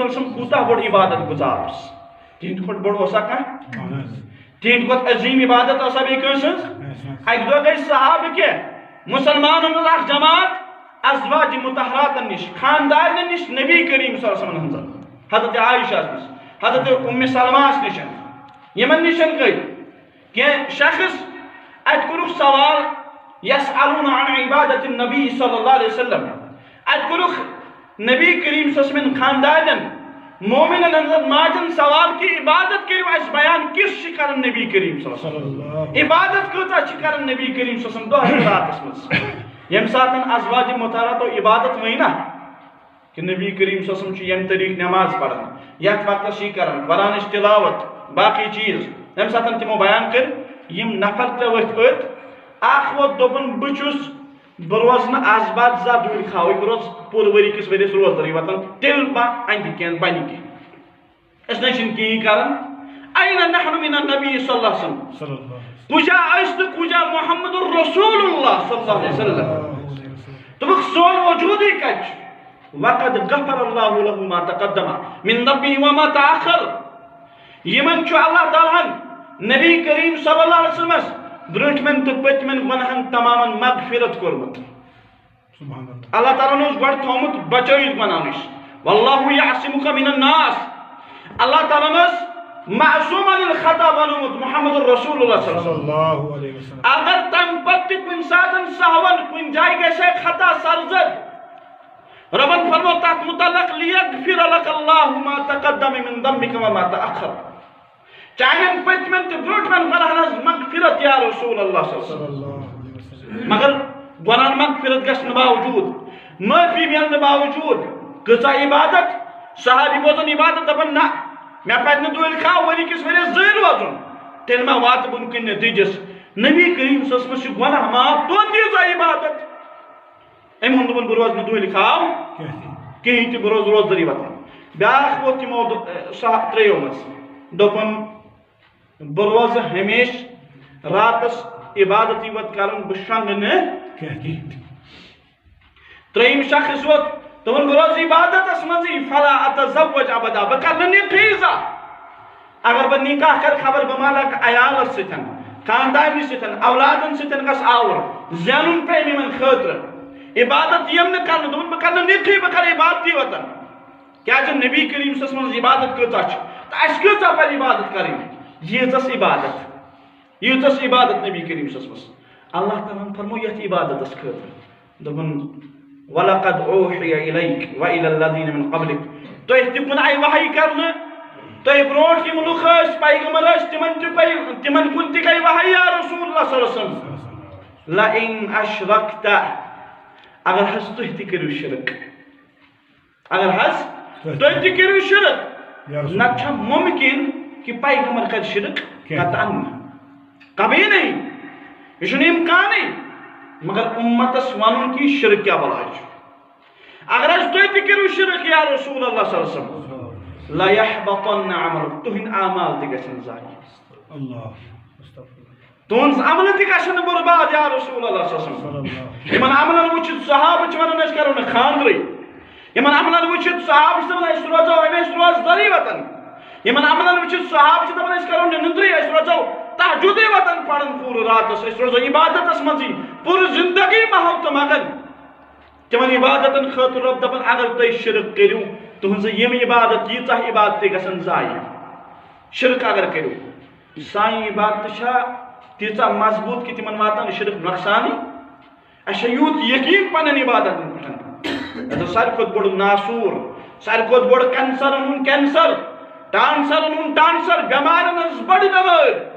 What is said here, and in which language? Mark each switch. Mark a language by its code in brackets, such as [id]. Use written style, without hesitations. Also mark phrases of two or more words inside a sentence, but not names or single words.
[ks] اللہ علیہ وسلم کوٗتاہ بوٚڑ عبادت گُزار اوس تِہنٛدِ کھۄتہٕ بوٚڑ اوسا کانٛہہ تِہنٛدِ کھۄتہٕ عظیٖم عبادت ٲسا بیٚیہِ کٲنٛسہِ ہٕنٛز اکہِ دۄہ گٔے صحابہٕ کینٛہہ مُسلمانن ہٕنٛز اکھ جماعت ازواج مطہراتن نِش خاندارنہِ نِش نبی کریم صلی اللہ علیہ وسلم ہٕنٛزن حضرت عائشہ نِش حضرت ام سلمہ نِش یِمن نِش گٔے کینٛہہ شخص اتہِ کوٚرُکھ سوال [ar] یسألون عن عبادت النبی [ks] صلی اللہ علیہ وسلم اتہِ کوٚرُکھ نبی کریم صلی اللہ علیہ وسلم خاندارن مومنن ہٕنٛزن ماجن سوال کہ عبادت کٔرِو اَسہِ بیان کِژھ چھِ کران نبی کریم صلی اللہ علیہ وسلم عبادت کۭژاہ چھِ کران نبی کریم صلی اللہ علیہ وسلم دۄہس راتس منٛز ییٚمہِ ساتہٕ ازواج مطہراتو عبادت ؤنۍ نا کہ نبی کریم صلی اللہ علیہ وسلم چھُ ییٚمہِ طریٖقہٕ نٮ۪ماز پران یتھ وقتس چھِ کران قرآنٕچ تلاوت باقٕے چیٖز ییٚمہِ ساتہٕ تِمو بیان کٔرۍ یِم نفر ترٛےٚ ؤتھۍ أتھۍ اکھ ووت دوٚپُن بہٕ چھُس بہٕ روزٕ نہٕ آز بعد زانٛہہ دوٗرِ کھاوٕے بہٕ روزٕ پوٗرٕ ؤری کِس ؤرِیس روزدرٕے وطن تیٚلہِ ما اندِ کینٛہہ بنہِ کینٛہہ أسۍ نَے چھِنہٕ کِہیٖنۍ کران [ar] أین نحن من النبی [ks] صلی اللہ علیہ وسلم کُجا أسۍ تہٕ کُجا محمد رسول اللہ صلی اللہ علیہ وسلم دوٚپُکھ سون وجوٗدٕے کتہِ چھُ [ar] وقد غفر اللہ له ما تقدم من ذنبه وما تأخر [ks] یِمن چھُ اللہ تعالیٰ ہن نبی کریم صلی اللہ علیہ وسلمس برٛونٛٹھمٮ۪ن تہٕ پٔتمٮ۪ن گۄناہن تمامن مغفرت کوٚرمُت اللہ تعالیٰ ہن اوس گۄڈٕ تھوٚومُت بچٲیِتھ گۄناہ نِش [ar] واللہ یعصمک من الناس [ks] اللہ تعالیٰ ہن اوس [ar] معصوم عن الخطا [ks] بنومُت محمد رسول اللہ صلی اللہ علیہ وسلم اگر تمہِ پتہٕ تہِ کُنہِ ساتہٕ سہون کُنہِ جایہِ گژھِ ہے خطا سرزد ربن فرمو تتھ متعلق [ar] لیغفر لك اللہ ما تقدم من ذنبك وما تأخر [ks] چانٮ۪ن پٔتمٮ۪ن تہٕ برٛونٛٹھمٮ۪ن گۄناہن ہٕنٛز مغفرت یا رسول اللہ صلی اللہ علیہ وسلم مگر گۄناہن مغفرت گژھنہٕ باوجوٗد معٲفی مِلنہٕ باوجوٗد کۭژاہ عبادت صحابی بوزن عبادت دپان نہ مےٚ پزِ نہٕ دوٗرِ کھاو ؤری کِس ؤرِیس زٕے روزُن تیٚلہِ ما واتہٕ بہٕ کُنہِ نٔتیٖجس نبی کریم صلی اللہ علیہ وسلم چھُ گۄناہ معاف توتہِ ییٖژاہ عبادت أمۍ ووٚن دوٚپُن بہٕ روزٕ نہٕ دوٗرِ کھاو کِہیٖنۍ تہِ بہٕ روزٕ روزدٔری وطن بیٛاکھ ووت تِمو ترٛیٚیو منٛز دوٚپُن بہٕ روزٕ ہمیشہٕ راتس عبادتٕے یوت کران بہٕ شۄنٛگہٕ نہٕ کینٛہہ ترٛیٚیِم شخص ووت دوٚپُن بہٕ روزٕ عبادتس منٛزٕے [ar] فلا اتزوج ابدا [ks] بہٕ کرٕ نہٕ نِکاحٕے زانٛہہ اگر بہٕ نِکاح کرٕ خبر بہٕ ما لگہٕ عیالس سۭتۍ خاندارنہِ سۭتۍ اولادن سۭتۍ گژھٕ آوُر زینُن پیٚیہِ یِمن خٲطرٕ عبادت یِم نہٕ کرنہٕ دوٚپُن بہٕ کرٕ نہٕ نِکاحٕے بہٕ کرٕ عبادتٕے وطن کیٛازِ نبی کریم صلی اللہ علیہ وسلم عبادت کۭژاہ چھِ تہٕ اَسہِ کۭژاہ پزِ عبادت کرٕنۍ ییٖژاہ عبادت نبی کریم صلی اللہ علیہ وسلم اللہ تعالیٰ ہن فرمو یتھ عبادتس خٲطرٕ دوٚپُن [ar] وَلَقَدْ أُوحِيَ إِلَيْكَ وَإِلَى الَّذِينَ مِن قَبْلِكَ [ks] تۄہہِ تہِ کُن آیہِ وحی کرنہٕ تۄہہِ برٛونٛٹھ یِم لُکھ ٲسۍ پیغمبر ٲسۍ تِمن کُن تہِ گٔے وحی یا رسول اللہ صلی اللہ علیہ وسلم [ar] لَئِن أَشْرَكْتَ [ks] اگر حظ تُہۍ تہِ کٔرِو شرک اگر حظ تُہۍ تہِ کٔرِو شرک نہ چھا ممکن کہ پیغمبر کر شرک [ur] قطعاً کبھی نہیں [ks] یہ چھُنہٕ امکانے مگر امتس ونُن کہ شرک کیا بلاے چھُ اگر حظ تُہۍ تہِ کٔرِو شرک یا رسول اللہ صلی اللہ علیہ وسلم [ar] لا يحبطن عملک [ks] تُہنٛدۍ اعمال تہِ گژھن ضایع تُہنٛز عمل تہِ گژھن برباد یا رسول اللہ صلی اللہ علیہ وسلم یمن عملن وٕچھِتھ صحابہ چھِ ونان أسۍ کرو نہٕ خاندرٕے یمن عملن وٕچھِتھ صحابہ چھِ دپان أسۍ روزو ہمیشہ روزداری وطن یمن عملن وٕچھِتھ صحابہ چھِ دپان أسۍ کرو نہٕ نندرٕے أسۍ روزو تہجدے وطن پرن پورٕ راتس أسۍ روزو عبادتس منٛزٕے پوٗرٕ زندگی مہو تہٕ مگن تمن عبادتن خٲطرٕ رۄب دپان اگر تُہۍ شرک کٔرِو تُہنٛز یِم عبادت ییٖژاہ عبادت تہِ گژھن ضایع شرک اگر کٔرِو سانہِ عبادت چھا تیٖژاہ مضبوٗط کہ تِمن واتان شرک نۄقصانٕے اَسہِ چھا یوٗت یقیٖن پننٮ۪ن عبادتن پٮ۪ٹھ ساروی کھۄتہٕ بوٚڑ ناسوٗر ساروی کھۄتہٕ بوٚڑ کینسرن ہُنٛد کینسر ٹانسرن ہُنٛد ٹانسر بٮ۪مارٮ۪ن ہٕنٛز بٔڑ بٮ۪مٲرۍ